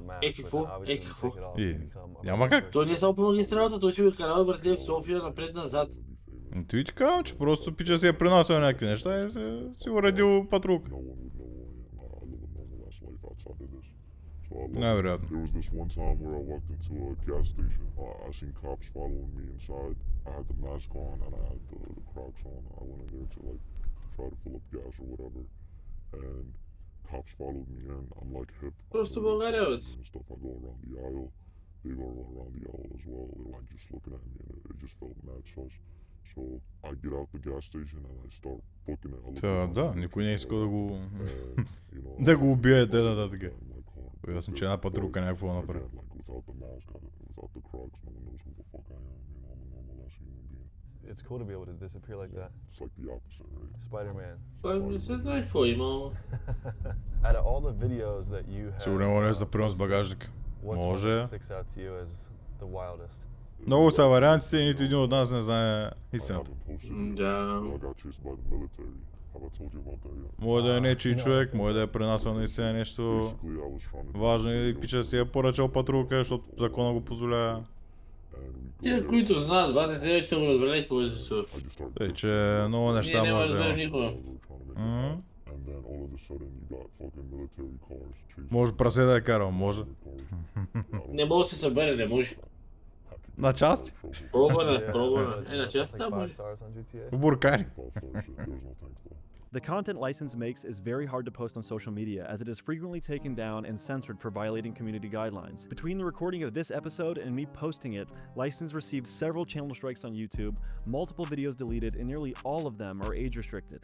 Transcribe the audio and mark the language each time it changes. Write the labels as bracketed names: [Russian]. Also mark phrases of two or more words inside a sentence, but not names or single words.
[Bulgarian] Какво? Какво? Няма как. Той не е само по магистралата, той ще го карава, братле, в София напред-назад. Той ти казвам, че просто пича си е принасял някакви неща и си уредил патрулка. Най-вероятно. [English] There was this one time where I walked into a gas station. I seen cops following me inside. I had the mask on and I had the Crocs on. I went in there to like try to fill up gas or whatever. And cops followed me in. I'm like hip. [Bulgarian] Просто България, бе. [English] Stuff. I go around the aisle. They go around the aisle as well. They're like just looking at me and it just felt mad sus. So I get out the gas station and I start booking it. [Bulgarian] Да, никой не иска да го убие, нататък. Ясно, че една патрулка някакво направи. [English] It's cool to be able to disappear like that. It's like the opposite, right? Spider-Man. [Bulgarian] Не се знае какво има. [English] Out of all the videos that you have, [Bulgarian] Сигурно не може да приема с багажник. Може. [English] sticks out to you as the wildest? [Bulgarian] Много са вариантите и нито един от нас не знае истината. Да. Може да е нечий човек, може да е пренасял наистина нещо важно и пича си е поръчал патрулка, защото закона го позволява. Тия, които знаят, бате, те вече са го разбрали какво е за това. Тъй, че много неща може да има. Може прасе да е карал, може. Не може да се събере, не може. На части? Пробване. На части, да, може. Буркари. [English] The content license makes is very hard to post on social media as it is frequently taken down and censored for violating community guidelines. Between the recording of this episode and me posting it, license received several channel strikes on YouTube, multiple videos deleted, and nearly all of them are age restricted.